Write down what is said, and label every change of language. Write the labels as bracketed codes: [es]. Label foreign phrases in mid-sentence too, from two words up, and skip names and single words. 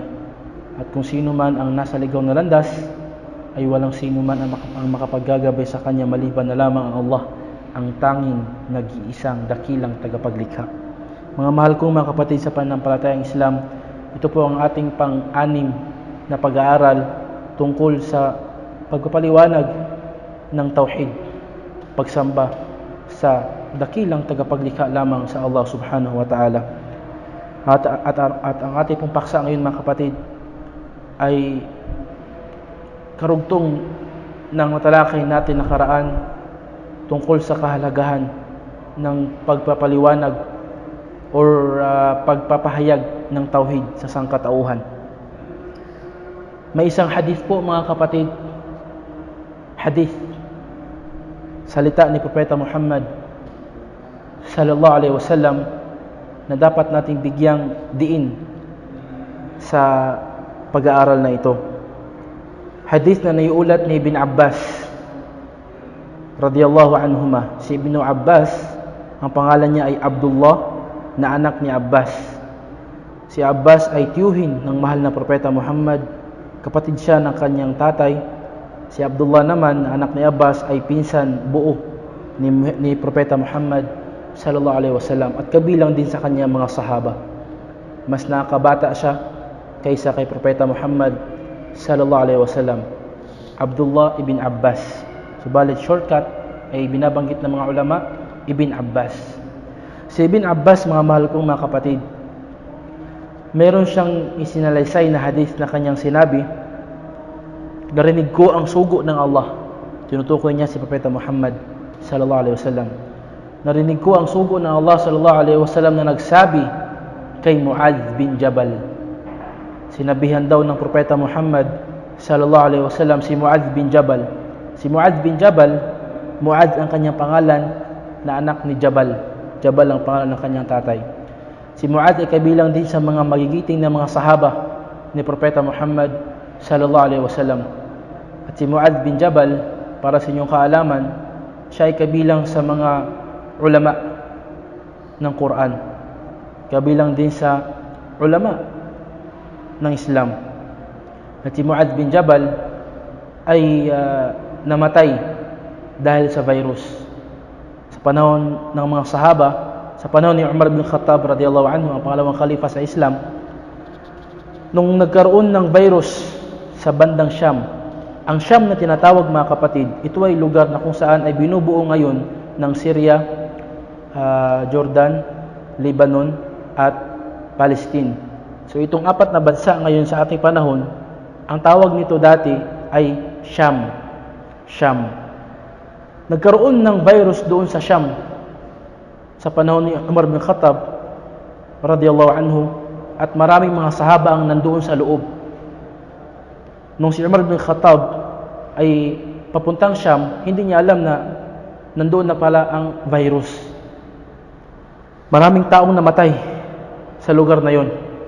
[tl] At kung sino man ang nasa ligaw na landas, ay walang sino man ang makapaggagabay sa Kanya maliban na lamang ang Allah, ang tanging nag-iisang dakilang tagapaglikha. Mga mahal kong mga kapatid sa pananampalatayang Islam, ito po ang ating pang-anim na pag-aaral tungkol sa pagpapaliwanag ng tauhid, pagsamba sa dakilang tagapaglikha lamang sa Allah [ar] سبحانه وتعالى. [tl] At ang ating pong paksa ngayon mga kapatid ay karugtong ng matalakay natin nakaraan tungkol sa kahalagahan ng pagpapaliwanag or pagpapahayag ng tauhid sa sangkatauhan. May isang hadith po mga kapatid, hadith, salita ni Propeta Muhammad [ar] صلى الله عليه وسلم [tl] na dapat nating bigyang diin sa pag-aaral na ito. Hadith na naiulat ni Ibn Abbas [ar] رضي الله عنهما. [tl] Si Ibn Abbas, ang pangalan niya ay Abdullah, na anak ni Abbas. Si Abbas ay tiyuhin ng mahal na Propeta Muhammad, kapatid siya ng kanyang tatay. Si Abdullah naman, na anak ni Abbas, ay pinsan buo ni Propeta Muhammad [ar] صلى الله عليه وسلم [tl] at kabilang din sa kanyang mga sahaba. Mas nakabata siya kaysa kay Propeta Muhammad [ar] صلى الله عليه وسلم. [tl] Abdullah ibn Abbas. Subalit shortcut ay binabanggit ng mga ulama, Ibn Abbas. Si Ibn Abbas, mga mahal kong mga kapatid, meron siyang isinalaysay na hadith na kanyang sinabi, narinig ko ang sugo ng Allah. Tinutukoy niya si Propeta Muhammad [ar] صلى الله عليه وسلم. [tl] Narinig ko ang sugo ng Allah [ar] صلى الله عليه وسلم [tl] na nagsabi kay Muadh bin Jabal. Sinabihan daw ng Propeta Muhammad [ar] صلى الله عليه وسلم [tl] si Muadh bin Jabal. Si Muadh bin Jabal, Muadh ang kanyang pangalan na anak ni Jabal. Jabal ang pangalan ng kanyang tatay. Si Muadh ay kabilang din sa mga magigiting na mga sahaba ni Propeta Muhammad [ar] صلى الله عليه وسلم. [tl] At si Muadh bin Jabal, para sa inyong kaalaman, siya ay kabilang sa mga ulama ng Quran. Kabilang din sa ulama ng Islam. At si Muadh bin Jabal ay namatay dahil sa virus. Sa panahon ng mga sahaba, sa panahon ni Umar bin Khattab [ar] رضي الله عنه, [tl] ang pangalawang khalifa sa Islam, nung nagkaroon ng virus sa bandang Sham. Ang Sham na tinatawag mga kapatid, ito ay lugar na kung saan ay binubuo ngayon ng Syria, Jordan, Lebanon at Palestine. So itong apat na bansa ngayon sa ating panahon, ang tawag nito dati ay Sham. Nagkaroon ng virus doon sa Sham sa panahon ni Umar bin Khattab [ar] رضي الله عنه, [tl] at maraming mga sahaba ang nandoon sa loob. Nung si Umar bin Khattab ay papuntang Sham, hindi niya alam na nandoon na pala ang virus. Maraming taong namatay sa lugar na yon.